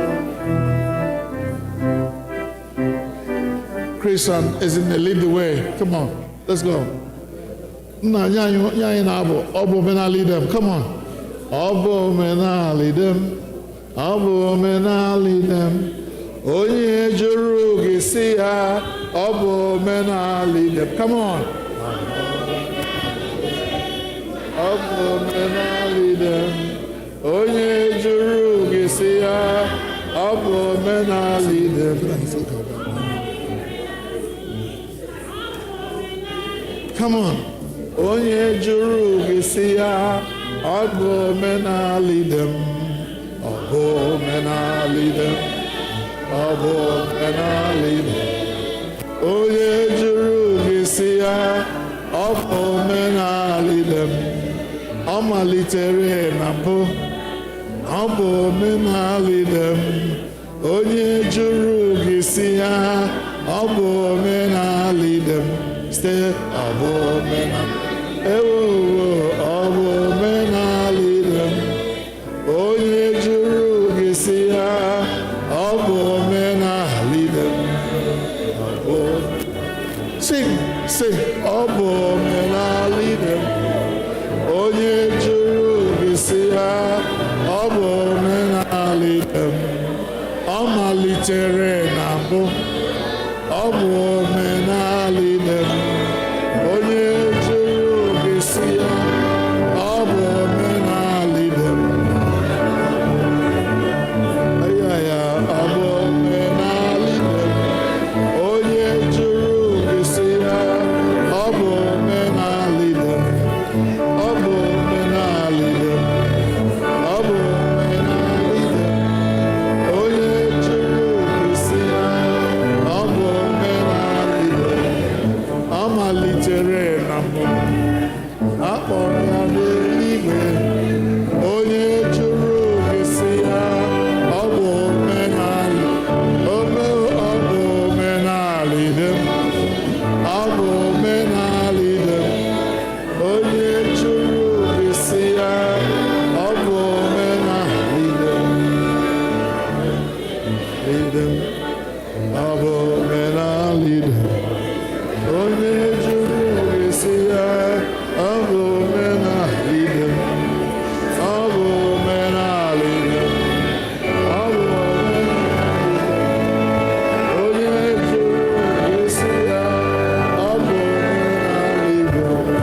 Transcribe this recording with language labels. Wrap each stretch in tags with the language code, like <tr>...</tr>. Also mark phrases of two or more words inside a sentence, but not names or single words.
<en>Chris and Ezinne, lead the way. Come on, let's go. No, Obo mena lead them. Come on. Obo mena lead them. Obo mena lead them.</en> <ig>Onye juru gisi ya.</ig> <en>Obo mena lead them. Come on. Obo mena lead them.</en> <ig>Onye juru gisi ya.</ig> <en>Obo mena lead them. Come on.</en> <ig>Onye juru gisi ya,</ig> <en>Obo mena lead them. Obo mena lead them. Obo mena lead them.</en> <ig>Onye juru gisi ya,</ig> <en>Obo mena lead them.</en> <ig>Omalitere na mbụ, Obo mena</ig> <en>lead them.</en> <ig>Onye juru gisi ya,</ig> <en>Obo mena lead them. Stay, Obo mena. Obo mena lead them.</en> <ig>Onye juru gisi ya,</ig> <en>Obo mena lead them. Sing, Obo mena lead them.</en> <ig>Onye juru gisi ya,</ig> <en>Obo mena lead them.</en> <ig>Omalitere na mbụ, Obo mena</ig> <en>lead them.</en> <ig>Onye juru gisi ya,</ig> <en>Obo mena lead them. Obo mena lead them.</en> <ig>Onye juru gisi ya,</ig> <en>Obo mena lead them. Obo mena lead them. Obo mena lead them.</en> <ig>Onye juru gisi ya,</ig> <en>Obo mena lead them.</en> <ig>Amalitere na mbụ, akpọrọ ya n'eluigwe. Onye juru gisi ya,</ig> <en>Obo mena lead them. Obo mena lead them. Obo mena lead them.</en> <ig>Onye juru gisi ya,</ig> <en>Obo mena lead them. Lead them. Obo mena lead them.</en> <ig>Onye juru gisi ya,</ig> <en>Obo mena lead them. Obo mena lead them. Obo mena lead them.</en> <ig>Onye juru gisi ya, Obo mena</ig> <en>lead them.</en>